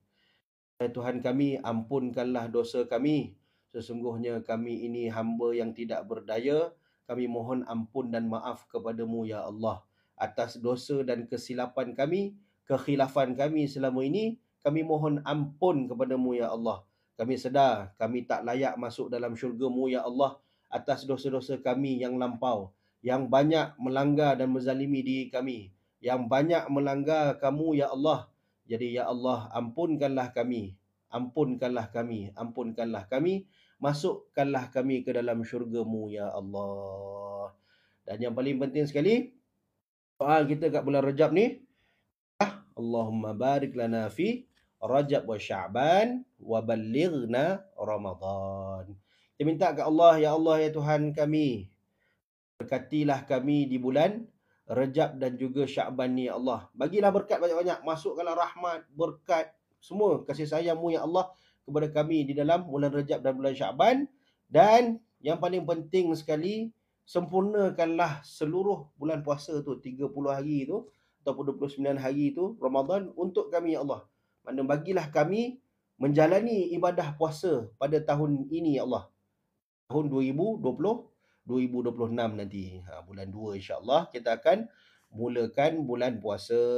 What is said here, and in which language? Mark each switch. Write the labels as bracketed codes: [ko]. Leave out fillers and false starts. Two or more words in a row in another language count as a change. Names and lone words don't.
[ms] Ya Tuhan kami, ampunkanlah dosa kami. Sesungguhnya kami ini hamba yang tidak berdaya. Kami mohon ampun dan maaf kepada-Mu ya Allah atas dosa dan kesilapan kami, kekhilafan kami selama ini. Kami mohon ampun kepada-Mu ya Allah. Kami sedar kami tak layak masuk dalam syurga-Mu ya Allah atas dosa-dosa kami yang lampau, yang banyak melanggar dan menzalimi diri kami, yang banyak melanggar Kamu ya Allah. Jadi ya Allah, ampunkanlah kami, ampunkanlah kami, ampunkanlah kami, masukkanlah kami ke dalam syurga-Mu ya Allah. Dan yang paling penting sekali, doa kita kat bulan Rajab ni, [ar] اللهم بارك لنا في رجب وشعبان وبلغنا رمضان. [ms] Kita minta ke Allah, ya Allah, ya Tuhan kami, berkatilah kami di bulan Rajab dan juga Sya'ban ni ya Allah. Bagilah berkat banyak-banyak, masukkanlah rahmat, berkat, semua kasih sayang-Mu ya Allah kepada kami di dalam bulan Rajab dan bulan Sya'ban. Dan yang paling penting sekali, sempurnakanlah seluruh bulan puasa tu, 30 hari tu ataupun 29 hari tu Ramadan untuk kami ya Allah. Mana bagilah kami menjalani ibadah puasa pada tahun ini ya Allah, tahun 2026 nanti, bulan 2 insya-Allah kita akan mulakan bulan puasa.